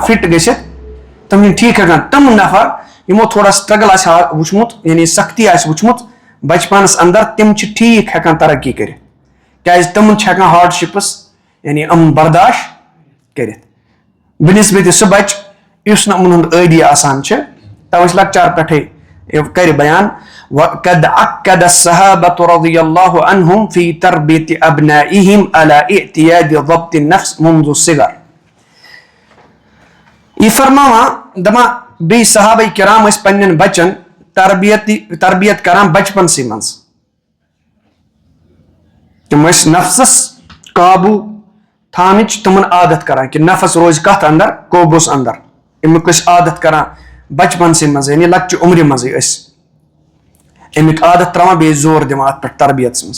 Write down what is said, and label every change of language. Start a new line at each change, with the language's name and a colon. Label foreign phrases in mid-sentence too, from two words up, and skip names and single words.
Kashmiri: فٹ گٔژھِتھ تِم چھِنہٕ ٹھیٖک ہٮ۪کان تِم نفر یِمو تھوڑا سٹرگل آسہِ ہا وٕچھمُت یعنی سختی آسہِ وٕچھمُت بچپنس اندر تِم چھِ ٹھیٖک ہٮ۪کان ترقی کٔرِتھ کیازِ تِمن چھِ ہٮ۪کان ہارڈشِپٕس یعنی برداشت کٔرِتھ بنسبتہِ سُہ بچہِ یُس نہٕ یِمن ہُنٛد عٲدی آسان چھِ تَوے چھِ لۄکچار پٮ۪ٹھٕے کرِ بیان
Arabic: وقد عقد الصحابة رضي الله عنهم في تربية أبنائهم على اعتياد ضبط النفس منذ الصغر.
Kashmiri: یہ فرماوان دپان بیٚیہِ صحابہ کرام ٲسۍ پننٮ۪ن بچن تربیت کران بچپنسٕے منٛز تِم ٲسۍ نفسس قابوٗ تھاونٕچ تِمن عادت کران کہِ نفس روزِ کتھ اندر قوبوٗس اندر امیُک ٲسۍ عادت کران بچپنسٕے منٛز یعنی لۄکچہِ عمرِ منٛزٕے ٲسۍ امیُک عادت تراوان بیٚیہِ زور دِوان اتھ پٮ۪ٹھ تربیتس منٛز.